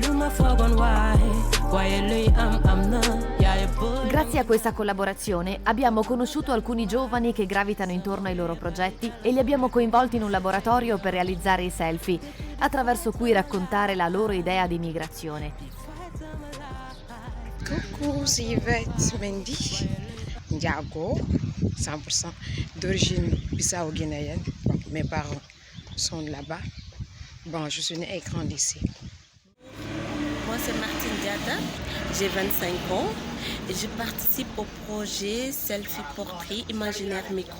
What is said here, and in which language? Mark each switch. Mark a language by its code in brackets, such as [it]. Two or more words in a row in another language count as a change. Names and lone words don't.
[it] Grazie a questa collaborazione abbiamo conosciuto alcuni giovani che gravitano intorno ai loro progetti e li abbiamo coinvolti in un laboratorio per realizzare i selfie, attraverso cui raccontare la loro idea di migrazione. [fr] Coucou, c'est Yvette Mendy, Ndiago, 100% d'origine bissau-guinéenne. Bon, Mes parents sont là-bas. Bon, je suis née et grandie ici. Moi, c'est Martine Diata, j'ai 25 ans et je participe au projet Selfie Portrait Imaginaire Micro.